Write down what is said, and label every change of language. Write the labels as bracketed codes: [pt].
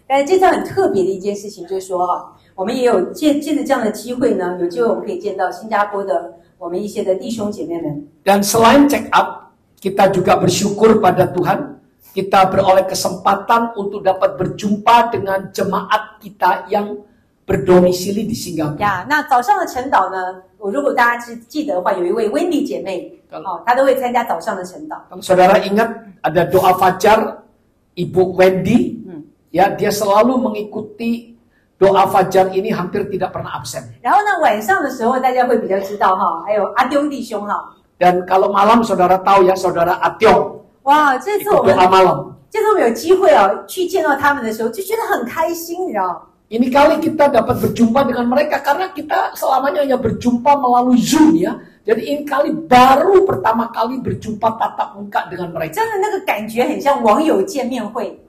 [zh] 但是这次很特别的一件事情就是说我们也有借着这样的机会呢，有机会我们可以见到新加坡的我们一些的弟兄姐妹们。 [id] Dan selain check up, kita juga bersyukur pada Tuhan, kita beroleh kesempatan untuk dapat berjumpa dengan jemaat kita yang berdomisili di Singapura. [zh] 那早上的晨祷呢，如果大家记得的话，有一位 Wendy 姐妹她都会参加早上的晨祷。 [id] Saudara ingat ada doa fajar Ibu Wendy? Ya, dia selalu mengikuti doa fajar ini hampir tidak pernah absen. [zh] 然后呢，晚上的时候大家会比较知道还有阿丢弟兄 [id] Dan kalau malam saudara tahu ya, saudara Atyong. [zh] 哇，这次我们 [id] doa malam. [zh] 有机会去见到他们的时候，就觉得很开心，你知道。 [id] Ini kali kita dapat berjumpa dengan mereka karena kita selamanya hanya berjumpa melalui Zoom ya. Jadi ini kali baru pertama kali berjumpa tatap muka dengan mereka. [zh] 真的那个感觉很像网友见面会。